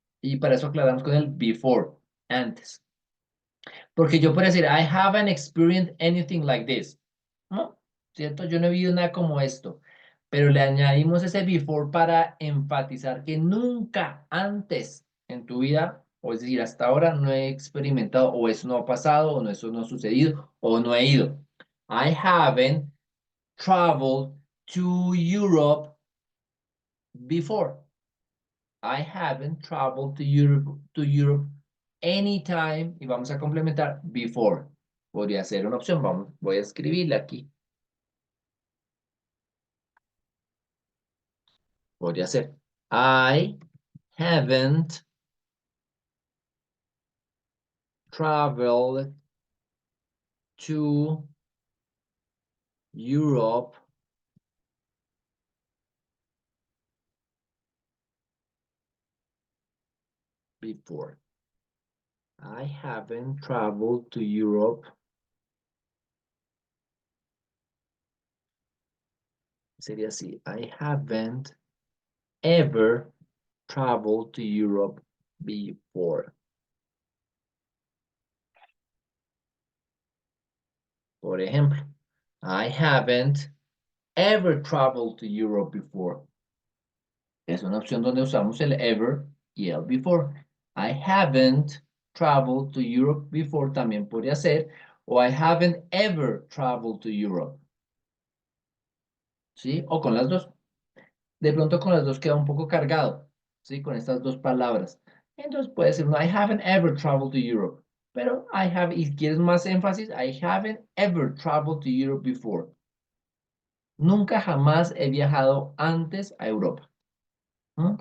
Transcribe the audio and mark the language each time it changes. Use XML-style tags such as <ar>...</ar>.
<es>Y para eso aclaramos con el before, antes. Porque yo puedo decir</es> <en>I haven't experienced anything like this.</en> <es>¿No? ¿cierto? Yo no he vivido nada como esto, pero le añadimos ese before para enfatizar que nunca antes en tu vida, o es decir, hasta ahora no he experimentado, o eso no ha pasado, o no, eso no ha sucedido, o no he ido.</es> <en>I haven't traveled to Europe before. I haven't traveled to Europe anytime,</en> <es>y vamos a complementar</es> <en>before.</en> <es>Podría ser una opción, vamos, voy a escribirla aquí. Podría ser</es> <en>I haven't traveled to Europe before. I haven't traveled to Europe.</en> <es>Sería así.</es> <en>I haven't ever traveled to Europe before.</en> <es>Por ejemplo,</es> <en>I haven't ever traveled to Europe before.</en> <es>Es una opción donde usamos el ever y el before.</es> <en>I haven't traveled to Europe before</en> <es>también podría ser.</es> <en>O I haven't ever traveled to Europe.</en> <es>¿Sí? O con las dos. De pronto con las dos queda un poco cargado. ¿Sí? Con estas dos palabras. Entonces puede ser un</es> <en>I haven't ever traveled to Europe. Pero I have,</en> <es>y quieres más énfasis,</es> <en>I haven't ever traveled to Europe before.</en> <es>Nunca jamás he viajado antes a Europa. ¿No?</es>